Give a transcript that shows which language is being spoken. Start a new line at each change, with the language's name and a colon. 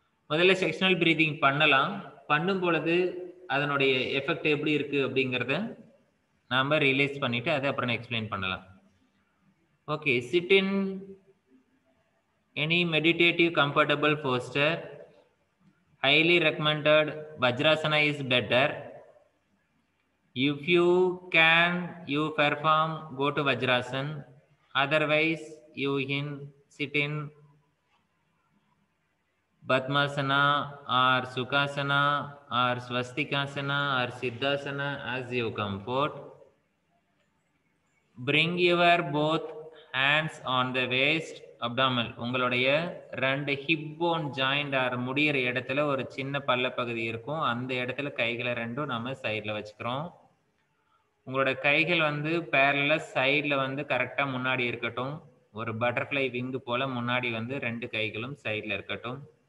Tamil: முதல்ல sectional breathing பண்ணலாம். பண்ணும் பொழுது அதனுடைய எஃபெக்ட் எப்படி இருக்குது அப்படிங்கிறத நாம் ரியலைஸ் பண்ணிவிட்டு அதை அப்புறம் எக்ஸ்பிளைன் பண்ணலாம்.
English: Okay, sit in any meditative comfortable posture. Highly recommended Vajrasana is better. If you can, you perform, go to Vajrasana. Otherwise, you sit in Padmasana or Sukhasana or Swastikasana or Siddhasana as you comfort. Bring your both hands on the waist, abdomen.
Tamil: உங்களுடைய 2 hip phone joint R முடிகிற இடத்துல ஒரு சின்ன பல்ல பகுதி இருக்கும். அந்த இடத்துல கைகளை 2 நம்ம சைடில் வச்சுக்கிறோம். உங்களோட கைகள் வந்து பேரலா சைடில் வந்து கரெக்டாக முன்னாடி இருக்கட்டும். ஒரு பட்டர்ஃப்ளை விங்கு போல் முன்னாடி வந்து 2 கைகளும் சைடில் இருக்கட்டும்.